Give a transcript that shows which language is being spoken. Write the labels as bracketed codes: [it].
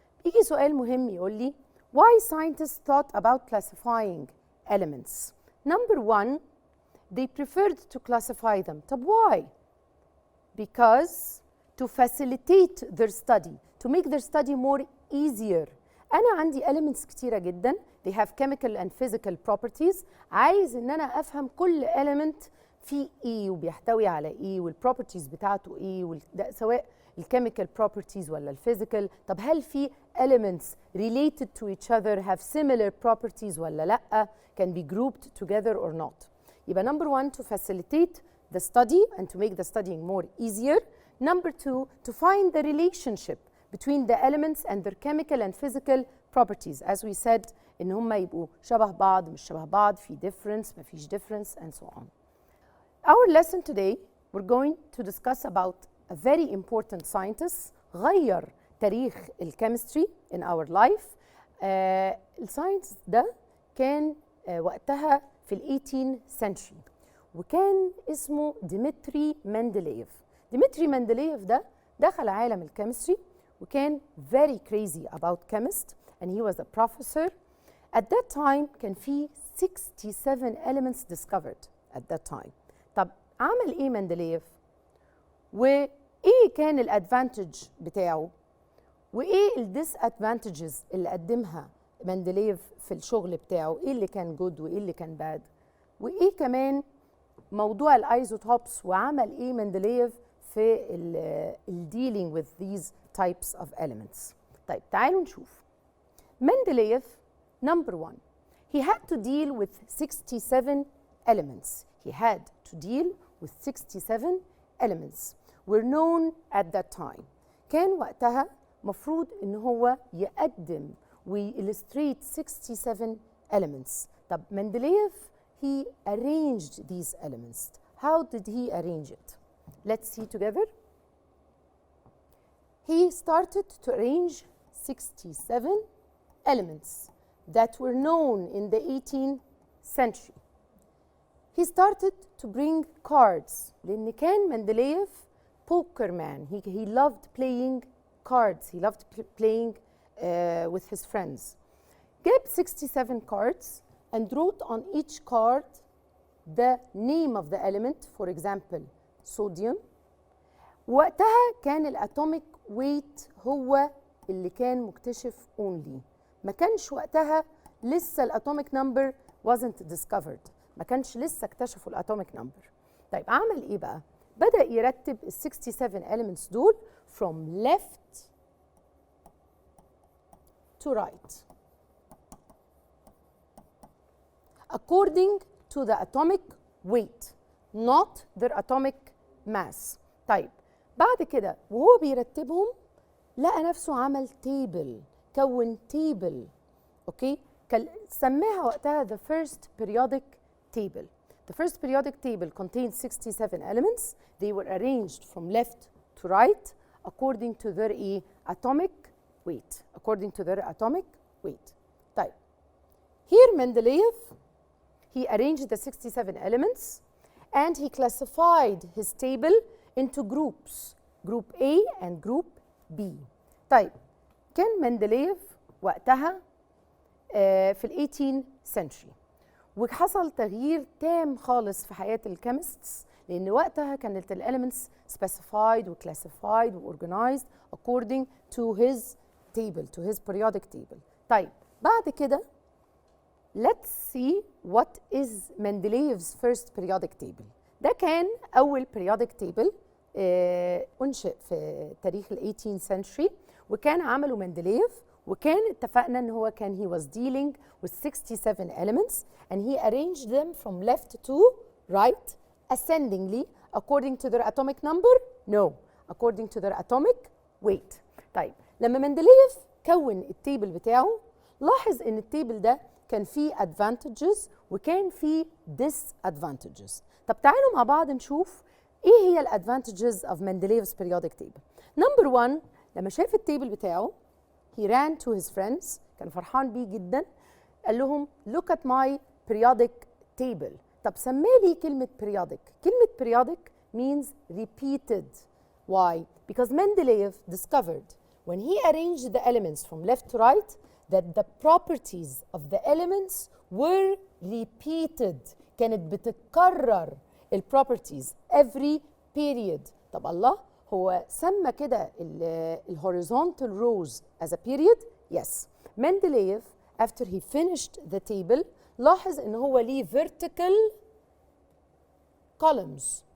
[ar] يجي سؤال مهم يقول لي [en] why scientists thought about classifying elements? Number one, they preferred to classify them. طب why? Because to facilitate their study, to make their study more easier. [ar] أنا عندي elements كتيرة جدا, [en] they have chemical and physical properties. [ar] عايز إن أنا أفهم كل element فيه إيه وبيحتوي على إيه والproperties بتاعته إيه, سواء الchemical properties ولا الphysical. طب هل في [en] elements related to each other, have similar properties [ar] ولا لأ, [en] can be grouped together or not. يبقى number one, to facilitate the study and to make the studying more easier. Number two, to find the relationship between the elements and their chemical and physical properties. As we said, [ar] إن هم يبقوا شبه بعض مش شبه بعض, في difference ما فيش difference, [en] and so on. Our lesson today, we're going to discuss about a very important scientist [ar] غير تاريخ الchemistry [en] in our life. [ar] الساينس ده كان وقتها في ال 18th century وكان اسمه ديمتري مندليف. ديمتري مندليف ده دخل عالم الكيمستري وكان [en] very crazy about chemist and he was a professor. At that time [ar] كان في [en] 67 elements discovered at that time. [ar] طب عمل ايه مندليف؟ وايه كان الادفانتج بتاعه؟ وايه الديس ادفانتجز اللي قدمها مندليف في الشغل بتاعه، ايه اللي كان جود وايه اللي كان باد، وايه كمان موضوع الايزوتوبس وعمل ايه مندليف في [en] dealing with these types of elements. [ar] طيب تعالوا نشوف. [en] Mendeleev number 1 he had to deal with 67 elements. He had to deal with 67 elements were known at that time. [ar] كان وقتها مفروض ان هو يقدم ويلستريت 67 elements. [en] طب Mendeleev he arranged these elements. How did he arrange it? Let's see together. He started to arrange 67 elements that were known in the 18th century. He started to bring cards. [ar] لأن كان مندليف [en] poker man. He loved playing cards. He loved playing with his friends. جاب 67 cards and wrote on each card the name of the element, for example sodium. [ar] وقتها كان الاتوميك ويت هو اللي كان مكتشف only. ما كانش وقتها لسه الاتوميك نمبر [en] wasn't discovered. [ar] ما كانش لسه اكتشفوا الاتوميك نمبر. طيب عمل ايه بقى؟ بدأ يرتب ال 67 elements دول [en] from left to right according to the atomic weight not their atomic mass. [ar] طيب بعد كده وهو بيرتبهم لقى نفسه عمل تيبل، كون تيبل. اوكي سماها وقتها [en] the first periodic table. The first periodic table contains 67 elements. They were arranged from left to right according to their atomic weight. According to their atomic weight. طيب here Mendeleev he arranged the 67 elements and he classified his table into groups, group A and group B. [ar] طيب كان مندليف وقتها في ال 18th century وحصل تغيير تام خالص في حياة الكيمستس لأن وقتها كانت الاليمنتس specified و classified و organized [en] according to his table, to his periodic table. [ar] طيب بعد كده [en] let's see what is Mendeleev's first periodic table. [ar] ده كان أول periodic table أنشئ في تاريخ ال 18th century وكان عمله مندليف وكان اتفقنا ان هو كان [en] he was dealing with 67 elements and he arranged them from left to right ascendingly according to their atomic number? No, according to their atomic weight. [ar] طيب لما مندليف كون التيبل بتاعه لاحظ ان التيبل ده كان فيه advantages وكان فيه disadvantages. طب تعالوا مع بعض نشوف ايه هي الادفانتجز [en] of Mendeleev's periodic table. Number 1 [ar] لما شاف التيبل بتاعه [en] he ran to his friends [ar] كان فرحان بيه جدا قال لهم [en] look at my periodic table. [ar] طب سماه لي كلمة periodic. [en] كلمة periodic means repeated. Why? Because Mendeleev discovered when he arranged the elements from left to right that the properties of the elements were repeated. [ar] كانت بتتكرر البروبرتيز every period. طب الله هو سمى كده الهوريزونتال روز as a period؟ Yes. [en] Mendeleev after he finished the table [ar] لاحظ ان هو ليه [en] vertical columns.